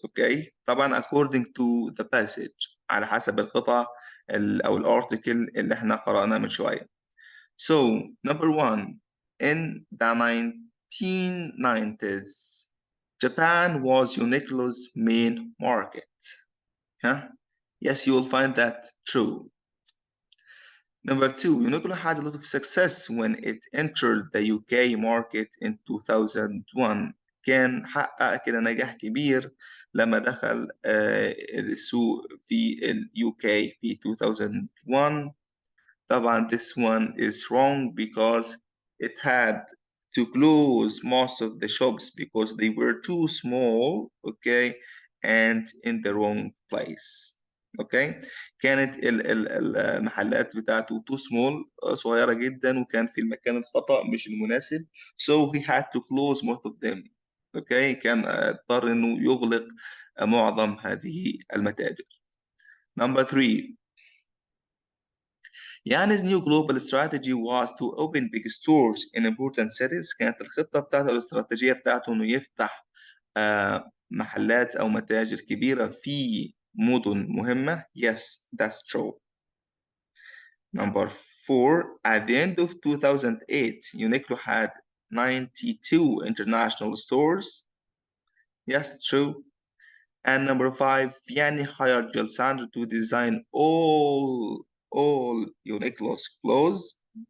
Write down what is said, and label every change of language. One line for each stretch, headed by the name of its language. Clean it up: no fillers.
Arabic: Okay, طبعا
English: according to the passage,
Arabic: على حسب القطعة أو الارticle اللي احنا قرأناه من شوية.
English: So number 1, in the 1990s, Japan was Uniqlo's main market. Huh? Yes, you will find that true. Number 2, Uniqlo had a lot of success when it entered the UK market in 2001.
Arabic: كان حقق كده نجاح كبير لما دخل السوق في ال UK في 2001. طبعا
English: this one is wrong because it had to close most of the shops because they were too small, okay, and in the wrong place.
Arabic: Okay, كانت المحلات بتاعته
English: too small,
Arabic: صغيرة جدا, وكان في المكان الخطأ مش المناسب,
English: so he had to close most of them.
Arabic: Okay, كان اضطر إنه يغلق معظم هذه المتاجر.
English: Number 3, Yanni's new global strategy was to open big stores in important cities.
Arabic: كانت الخطة بتاعته الاستراتيجية بتاعته إنه يفتح محلات أو متاجر كبيرة في مدن مهمة.
English: Yes, that's true. Number 4, at the end of 2008, Uniqlo had 92 international stores. Yes, true. And number 5, Yanni hired Jill Sandler to design all Uniqlo's clothes.